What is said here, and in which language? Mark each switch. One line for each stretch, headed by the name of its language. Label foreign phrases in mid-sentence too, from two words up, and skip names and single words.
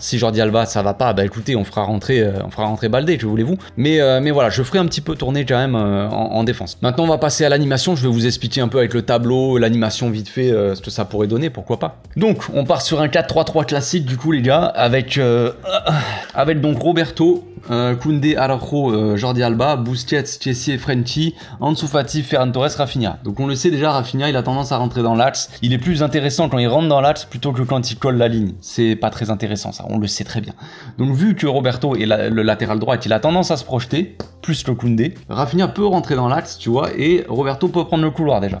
French: Si Jordi Alba ça va pas, bah écoutez, on fera rentrer Baldé, que voulez-vous. Mais voilà, je ferai un petit peu tourner quand même en défense. Maintenant on va passer à l'animation, je vais vous expliquer un peu avec le tableau, l'animation vite fait, ce que ça pourrait donner, pourquoi pas. Donc on part sur un 4-3-3 classique du coup les gars, avec donc Roberto, Koundé, Araujo, Jordi Alba, Busquets, Kessie, Frenchie, Ansu Fati, Ferran Torres, Rafinha. Donc on le sait déjà, Rafinha il a tendance à rentrer dans l'axe. Il est plus intéressant quand il rentre dans l'axe plutôt que quand il colle la ligne. C'est pas très intéressant ça, on le sait très bien. Donc vu que Roberto est le latéral droit, il a tendance à se projeter, plus que Koundé, Rafinha peut rentrer dans l'axe, tu vois, et Roberto peut prendre le couloir déjà.